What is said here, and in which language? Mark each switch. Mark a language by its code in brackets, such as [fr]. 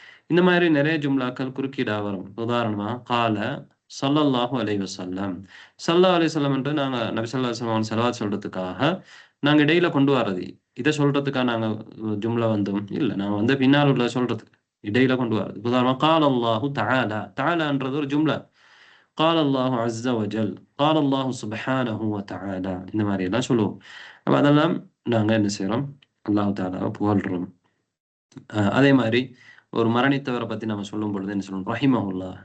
[ta] இந்த மாதிரி நிறைய ஜும்லாக்கள் குறுக்கீடாக வரும். உதாரணமா கால ஸல்லல்லாஹு அலைஹி வஸல்லம், ஸல்லல்லாஹு அலைஹி வஸல்லம் என்று நாங்க நபி ஸல்லல்லாஹு அலைஹி வஸல்லம் ஸலவாத் சொல்றதுக்காக நாங்க இடையில கொண்டு வர்றது. இதை சொல்றதுக்காக நாங்க ஜும்லா வந்தோம் இல்ல, நாங்க பின்னால் உள்ள சொல்றதுக்கு இடையில கொண்டு வர்றது. உதாரணமா கால அல்லாஹு தஆலா, தஆலான்றது ஒரு ஜும்லா. [ar] قال الله عز وجل, قال الله سبحانه وتعالى, [ta] இந்த மாதிரி எல்லாம் சொல்லுவோம். அப்ப அதெல்லாம் நாங்க என்ன செய்யறோம், அல்லாஹ் தஆலாவை புகழ்றோம். அதே மாதிரி ஒரு மரணித்தவரை பத்தி நம்ம சொல்லும் பொழுது என்ன சொல்லுவோம், ரஹிமஹுல்லாஹ்.